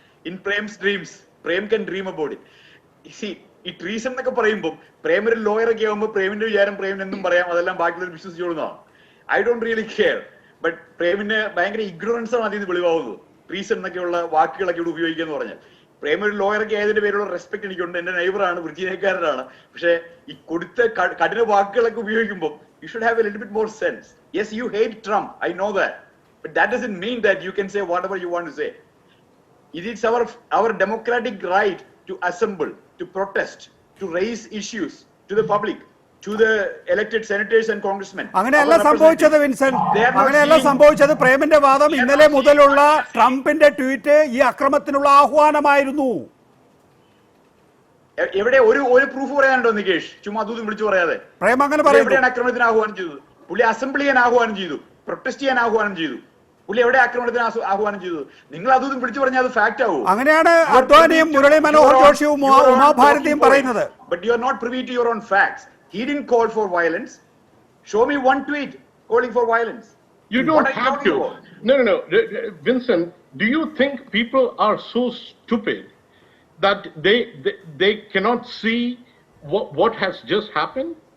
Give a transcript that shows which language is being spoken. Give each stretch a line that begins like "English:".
English: In Prem's dreams, Prem can dream about it.
Malayalam: ഈ treason എന്നൊക്കെ പറയുമ്പോൾ പ്രേം ഒരു ലോയർ ഒക്കെ ആകുമ്പോൾ പ്രേമിന്റെ വിചാരം പ്രേമിന് എന്തും പറയാം, അതെല്ലാം ബാക്കിയുള്ളവർ വിശ്വസിച്ചോളുന്നതാണ്.
English: I don't really care.
Malayalam: But പ്രേമിന് ഭയങ്കര ഇഗ്നോറൻസ് ആണ് അതിൽ നിന്ന് വെളിവാകുന്നത്. ട്രീസൺ എന്നൊക്കെയുള്ള വാക്കുകളൊക്കെ ഇവിടെ ഉപയോഗിക്കുക എന്ന് പറഞ്ഞാൽ. പ്രേം ഒരു ലോയറൊക്കെ ആയതിന്റെ പേരുള്ള റെസ്പെക്ട് എനിക്കുണ്ട്. എന്റെ നൈബറാണ്, വിർജീനിയക്കാരനാണ്. പക്ഷെ ഈ കൊടുത്ത കഠിന വാക്കുകളൊക്കെ ഉപയോഗിക്കുമ്പോൾ
English: you should have a little bit more sense. Yes, you hate Trump, I know that, but that doesn't mean that you can say whatever you want to say. It is our democratic right to assemble, to protest, to raise issues to the public, to the elected senators and congressmen.
Malayalam: അങ്ങനെയല്ല സംഭവിച്ചത് വിൻസൻ, അങ്ങനെയല്ല സംഭവിച്ചത്. പ്രേമിന്റെ വാദം ഇന്നലെ മുതലുള്ള ട്രംപിന്റെ tweet ഈ അക്രമത്തിനുള്ള ആഹ്വാനമായിരുന്നു. എവിടെ ഒരു പ്രൂഫ് പറയാനുണ്ടോ നികേഷ്? ചുമ്മാ അതും വിളിച്ചു പറയാതെ. പ്രേം അങ്ങനെ പറയുന്നു. എവിടെയാണ് ആക്രമണത്തിന് ആഹ്വാനം ചെയ്തത്? പുള്ളി അസംബ്ലി ചെയ്യാൻ ആഹ്വാനം ചെയ്തു, പ്രൊട്ടസ്റ്റ് ചെയ്യാൻ ആഹ്വാനം ചെയ്തു. പുള്ളി എവിടെ ആക്രമണത്തിന് ആഹ്വാനം ചെയ്തത്? നിങ്ങൾ അതും വിളിച്ചു പറഞ്ഞാൽ അത് ഫാക്ട് ആവും. അങ്ങനെയാണ് അദ്വാനിയും മുരളി മനോഹർ ജോഷിയും ഉമാഭാരതിയും പറയുന്നത്.
English: But you are not privy to your own facts. He didn't call for violence. Show me one tweet calling for violence. You don't have to. No. Vincent, do you think people are so stupid that they cannot see what has just happened?